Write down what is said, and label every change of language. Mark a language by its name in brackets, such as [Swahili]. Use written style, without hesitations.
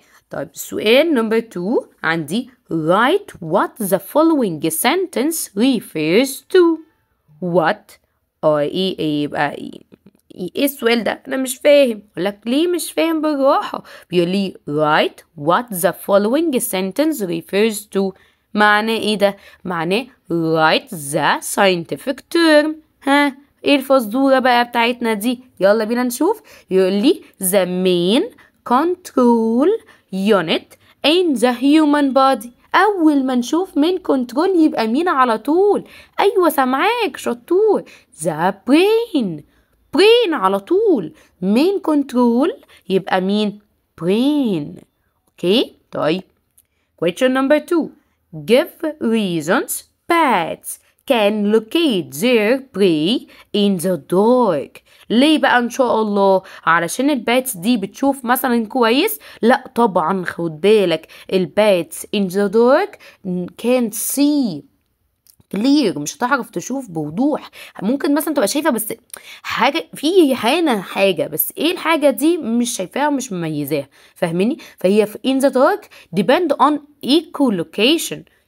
[Arabic] طيب السؤال نمبر 2 عندي [English] write what the following sentence refers to. what [Arabic] يبقى ايه السؤال ده؟ انا مش فاهم. اقول لك ليه مش فاهم بالراحه. بيقول لي [English] write what the following sentence refers to. [Arabic] معناه ايه ده؟ معناه [English] write the scientific term. [Arabic] ايه الفزوره بقى بتاعتنا دي؟ يلا بينا نشوف. يقول لي [English] the main control unit in the human body. [Arabic] اول ما نشوف [English] main control [Arabic] يبقى مين على طول؟ ايوه سامعاك شطور. [English] the brain [Arabic] على طول. main control يبقى مين؟ brain. طيب [English] question number 2 give reasons bats can locate their prey in the dark. [Arabic] ليه بقى ان شاء الله؟ علشان الباتس دي بتشوف مثلا كويس؟ لا طبعا، خد بالك الباتس [English] in the dark can't see [Arabic] كلير، مش هتعرف تشوف بوضوح. ممكن مثلا تبقى شايفه بس حاجه في هنا حاجه، بس ايه الحاجه دي مش شايفاها ومش مميزاها. فاهميني؟ فهي في [English] in the dark depend on echolocation.